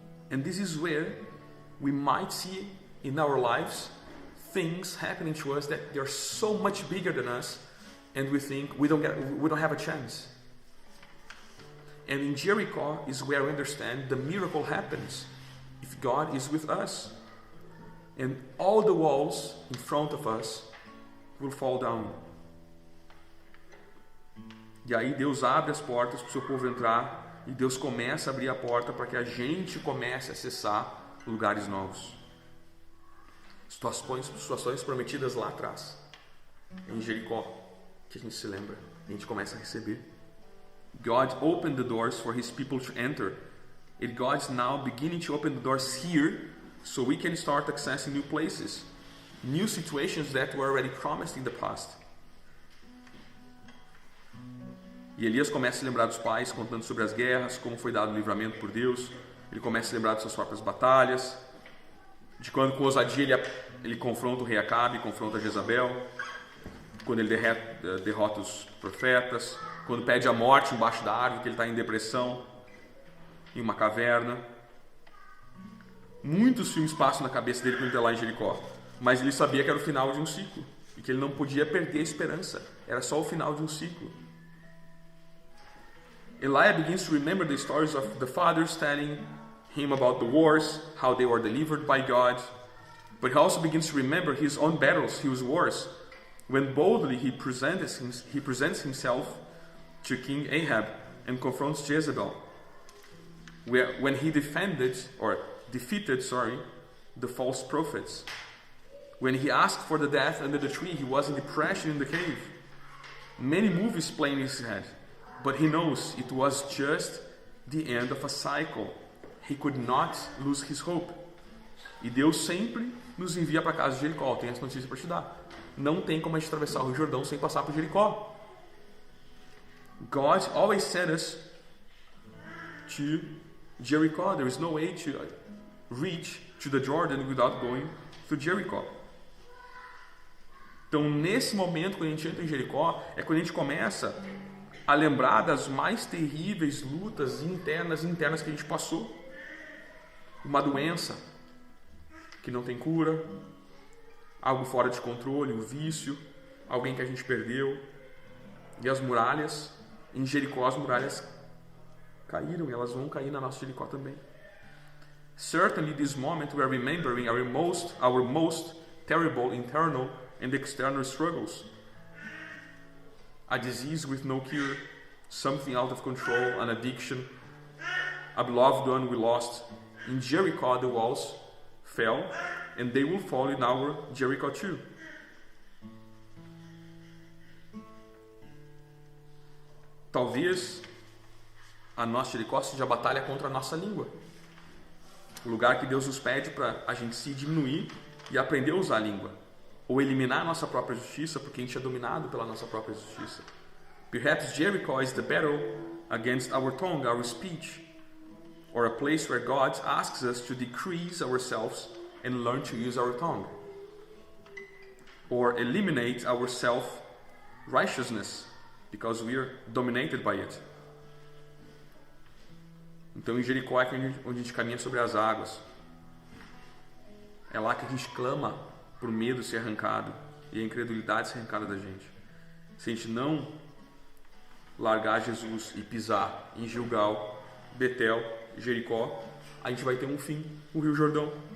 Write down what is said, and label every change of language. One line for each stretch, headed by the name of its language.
English: And this is where we might see in our lives things happening to us that they're so much bigger than us, and we think we don't have a chance. And in Jericho is where we understand the miracle happens if God is with us. And all the walls in front of us will fall down.
Portuguese: E aí Deus abre as portas para o seu povo entrar, e Deus começa a abrir a porta para que a gente comece a acessar lugares novos. Situações prometidas lá atrás, em Jericó, que a gente se lembra, a gente começa a receber.
English: God opened the doors for His people to enter, and God's now beginning to open the doors here, so we can start accessing new places, new situations that were already promised in the past.
Portuguese: E Elias começa a se lembrar dos pais, contando sobre as guerras, como foi dado o livramento por Deus. Ele começa a se lembrar de suas próprias batalhas, de quando com ousadia ele confronta o rei Acabe, confronta Jezabel, quando ele derrota os profetas, quando pede a morte embaixo da árvore, que ele está em depressão, em uma caverna. Muitos filmes passam na cabeça dele quando ele está lá em Jericó, mas ele sabia que era o final de um ciclo, e que ele não podia perder a esperança, era só o final de um ciclo.
English: Elijah begins to remember the stories of the fathers telling him about the wars, how they were delivered by God. But he also begins to remember his own battles, his wars, when boldly he presents himself to King Ahab and confronts Jezebel. When he defeated the false prophets. When he asked for the death under the tree, he was in depression in the cave. Many movies play in his head. But he knows it was just the end of a cycle. He could not lose his hope.
Portuguese: E Deus sempre nos envia para a casa de Jericó. Tem essa notícia para te dar. Não tem como a gente atravessar o Rio Jordão sem passar por Jericó.
English: God always sent us to Jericho. There is no way to reach to the Jordan without going through Jericho.
Portuguese: Então, nesse momento, quando a gente entra em Jericó, é quando a gente começa a lembrar das mais terríveis lutas internas que a gente passou. Uma doença que não tem cura, algo fora de controle, um vício, alguém que a gente perdeu. E as muralhas, em Jericó as muralhas caíram, e elas vão cair na nossa Jericó também.
English: Certainly this moment we are remembering our most terrible internal and external struggles. A disease with no cure, something out of control, an addiction, a beloved one we lost. In Jericho, the walls fell, and they will fall in our Jericho too.
Portuguese: Talvez a nossa Jericó seja a batalha contra a nossa língua. O lugar que Deus nos pede para a gente se diminuir e aprender a usar a língua. Ou eliminar a nossa própria justiça, porque a gente é dominado pela nossa própria justiça.
English: Perhaps Jericho is the battle against our tongue, our speech, or a place where God asks us to decrease ourselves and learn to use our tongue. Or eliminate our self-righteousness, because we are dominated by it.
Portuguese: Então em Jericó é onde a gente caminha sobre as águas. É lá que a gente clama por medo ser arrancado e a incredulidade ser arrancada da gente. Se a gente não largar Jesus e pisar em Gilgal, Betel, Jericó, a gente vai ter um fim, o Rio Jordão.